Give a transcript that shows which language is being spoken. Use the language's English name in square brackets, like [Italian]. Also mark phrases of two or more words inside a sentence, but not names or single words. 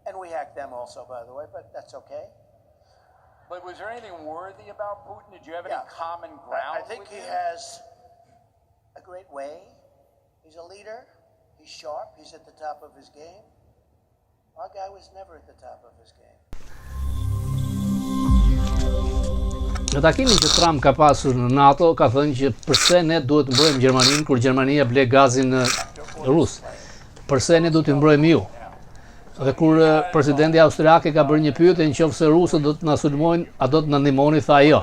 [English] And we hack them also, by the way, but that's okay. But was there anything worthy about Putin? Did you have any common ground? I think he has a great way. He's a leader. He's sharp. He's at the top of his game. Our guy was never at the top of his game. [Albanian] Në takimin që Trump ka pasur në NATO, ka thënë që përse ne duhet të mbrojmë Gjermaninë kur Gjermania ble gazin rus. Përse ne duhet të mbrojmë ju. Dhe kur presidenti austriak ka bërë një pyetje nëse rusët do të na sulmojnë, a do të na ndihmoni, tha jo.